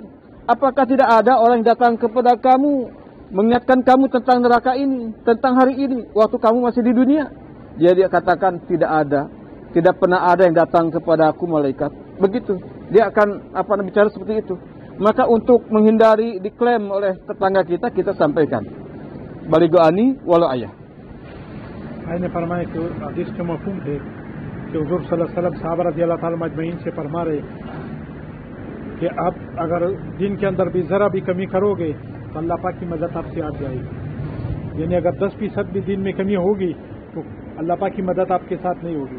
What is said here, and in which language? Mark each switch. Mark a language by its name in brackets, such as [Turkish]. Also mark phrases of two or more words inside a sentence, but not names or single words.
[Indonesian] Apakah tidak ada orang yang datang kepada kamu, mengingatkan kamu tentang neraka ini, tentang hari ini, waktu kamu masih di dunia? Dia katakan, tidak ada. Tidak pernah ada yang datang kepada aku malaikat. Begitu. Dia akan bicara seperti itu. Maka untuk menghindari diklaim oleh tetangga kita sampaikan. [Arabic] بلغوا عني ولو آية. [Hindi] मैंने फरमाया कि हदीस का मफहूम है कि हुजूर [Arabic] صلى الله عليه وسلم [Hindi] साहबा [Arabic] رضي الله تعالى أجمعين [Hindi] से फरमा रहे कि आप अगर दिन के अंदर भी ज़रा भी कमी करोगे तो अल्लाह पाक की मदद आपसे आ जाएगी। यानी अगर 10% भी दिन में कमी होगी तो अल्लाह पाक की मदद आपके साथ नहीं होगी।